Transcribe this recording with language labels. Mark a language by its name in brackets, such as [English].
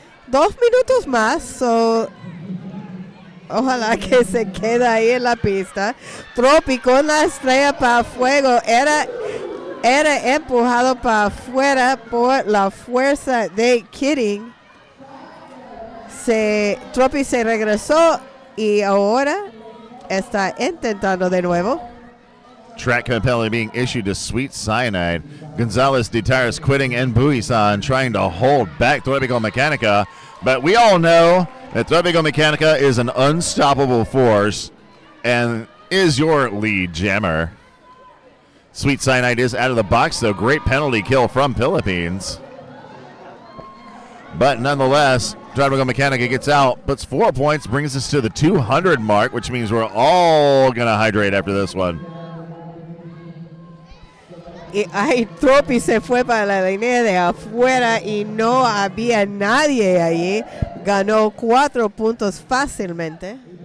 [Spanish] 2 minutos más, so ojalá que se quede ahí en la pista. Tropi con la estrella para Fuego. Era era empujado para afuera por la fuerza de Kidding. Tropi se regresó y ahora está intentando de nuevo. [English] Track penalty being issued to Sweet Cyanide. [Spanish] Gonzalez de Tires [English] quitting and Buisan trying to hold back Tropical Mechanica. But we all know that Tropical Mechanica is an unstoppable force and is your lead jammer. Sweet Cyanide is out of the box, though. Great penalty kill from Philippines. But nonetheless, Tropical Mechanica gets out, puts 4 points, brings us to the 200 mark, which means we're all going to hydrate after this one. [Spanish] Y ahí Tropi se fue para la línea de afuera y no había nadie allí. Ganó 4 puntos fácilmente.